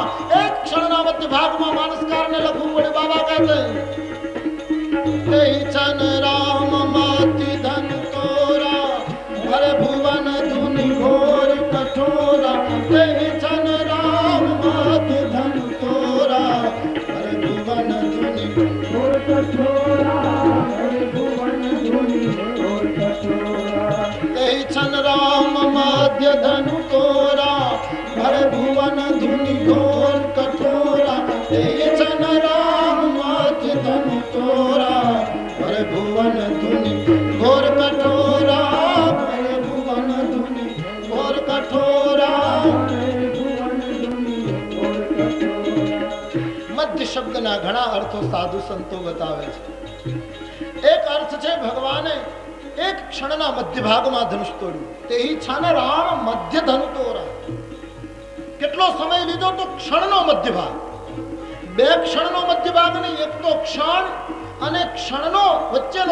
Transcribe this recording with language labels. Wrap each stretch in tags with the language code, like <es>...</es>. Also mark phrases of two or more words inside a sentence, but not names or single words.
<gu>એક ક્ષણના મધ્ય ભાગમાં માનસકારને લખવું પડ્યું. બાબા કહે છે</gu> <awa>छन राम माति धन तोरा भरे भुवन धुनि घोर कठोरा. छन राम माति धन तोरा भरे भुवन धुनि घोर कठोरा. छन राम माध्य धनु तोरा भर भुवन धुनि घोर कठोरा. छन राम माध्य धनु तोरा भर भुवन धुनि घोर कठोरा. भर भुवन धुनि घोर कठोरा.</awa> <gu>मध्य शब्दના ઘણા અર્થો સાધુ સંતો બતાવે છે. એક અર્થ છે ભગવાને એક ક્ષણના મધ્ય ભાગમાં ધનુષ તોડ્યું. તે ઈચ્છાને</gu> <awa>राम मध्य धनु तोरा.</awa> <gu>કેટલો સમય લીધો તો ક્ષણનો મધ્ય ભાગ. બે ક્ષણનો મધ્ય ભાગ નહીં, એક તો ક્ષણ અને ક્ષણનો વચ્ચેનો ભાગ.</gu>